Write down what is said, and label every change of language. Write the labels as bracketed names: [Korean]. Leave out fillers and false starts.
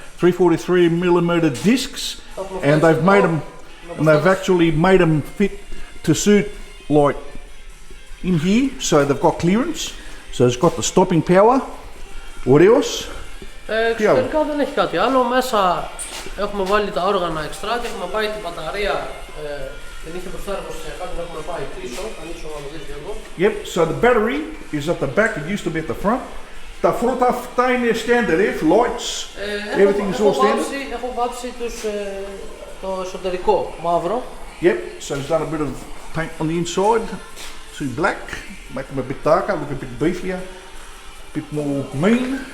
[English] 343 mm discs, and they've actually made them fit to suit like in here, so they've got clearance, so it's got the stopping power. What else? [Greek] Εξωτερικά δεν έχει κάτι άλλο. Μέσα έχουμε βάλει τα όργανα εξτρά και έχουμε πάει την μπαταρία. Την είχε μπροστά εργοστασιακά, την έχουμε πάει πίσω. Ανοίξω να το δείτε εδώ. [English] Yep, so the battery is at the back, it used to be at the front. [Greek] Τα φρούτα αυτά είναι [English] standard, lights, everything is all standard. [Greek] Έχω βάψει το εσωτερικό μαύρο. [English] Yep, so he's done a bit of paint on the inside to black, make them a bit darker, look a bit beefier, a bit more mean.